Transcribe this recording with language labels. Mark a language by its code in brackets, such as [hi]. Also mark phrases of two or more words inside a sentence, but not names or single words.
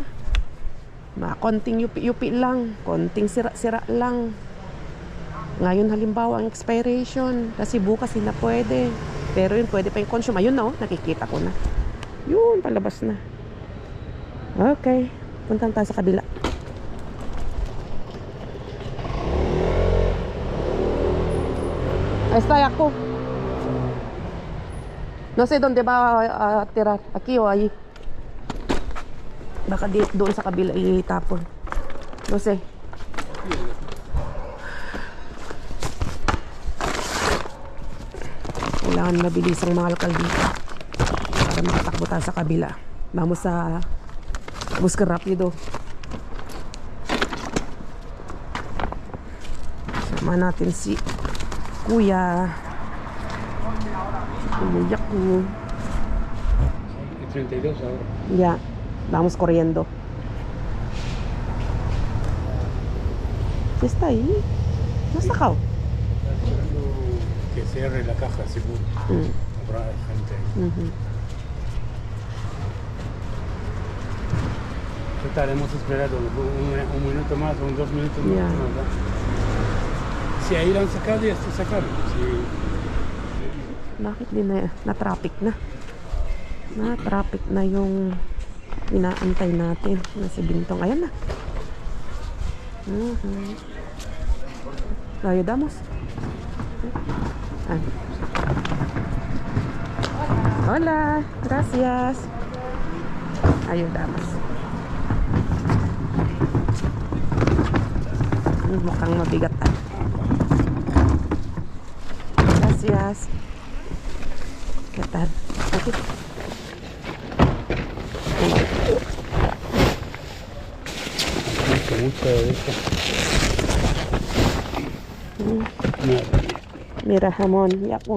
[tl] Mga konting yupi-yupi lang. Konting sira-sira lang. Ngayon halimbawa ang expiration. Kasi bukas hindi na pwede. Pero yun pwede pa yung consume. Ayun na, oh, nakikita ko na. Yun, palabas na. Okay. Punta tayo sa kabila. [es] Ahí está Yaco. No sé dónde va a tirar. Aquí o ahí. [tl] Baka doon sa kabila itapon. [es] No sé. [tl] Kailangan mabilis ang mga alkal dito para makatakbo tayo sa kabila. [es] Vamos sa buscar rápido. [tl] Sama natin si Kuya. Kuya ko. [es] 32 ahora. Ya, vamos corriendo. ¿Sí está ahí? ¿No está acá? Que cierre la caja, seguro. Habrá gente ahí. Estaremos esperando un minuto más o 2 minutos más. Ya. ¿No? Si ahí lo han sacado, ya está sacado. Si... [tl] Bakit din na traffic na? Na traffic na yung inaantay natin na si Bintong. Ayan na. Tayo damos. [es] Hola, gracias. Ayudamos. [tl] Mukhang mabigat. [es] Gracias. ¿Qué tal? Aquí. Mucho de esto. Mira, jamón, Yaco.